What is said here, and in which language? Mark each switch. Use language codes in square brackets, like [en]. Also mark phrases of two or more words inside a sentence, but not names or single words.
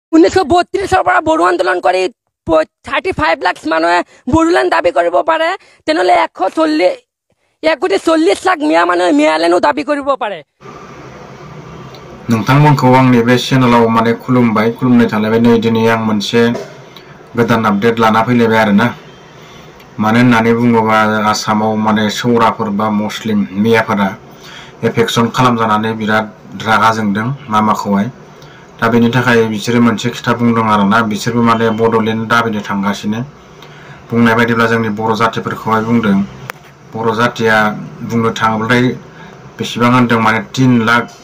[as] 1932 পৰা বড়ো আন্দোলন কৰি 35 লাখ মানুহে বড়োলেণ্ড দাবী কৰিব পাৰে তেনেহলে 140 লাখ মিয়া মানুহে মিয়ালেণ্ডও দাবী কৰিব পাৰে। [brx] नोंथांमोनखौ आंनि बे चेनेलाव माने खुलुमबाय खुलुमनाय थालायबाय नै दिनै आं मोनसे गोदान आपडेट लाना फैलायबाय आरोना मानो होननानै बुङोबा आसामाव माने सौराफोर बा मुस्लिम मियाफोरा एफेक्सन खालामजानानै बिराद रागा जोंदों मामाखौहाय दा बेनि थाखाय बिसोरो मोनसे खोथा बुंदों आरोना बिसोरबो माने बड'लेण्ड दाबिनो थांगासिनो बुंनाय बायदिब्ला जोंनि बर' जातिफोरखौहाय बुंदों बर' जातिया बुंनो थाङोब्लाथाय बेसेबां होनदों माने 3 लाख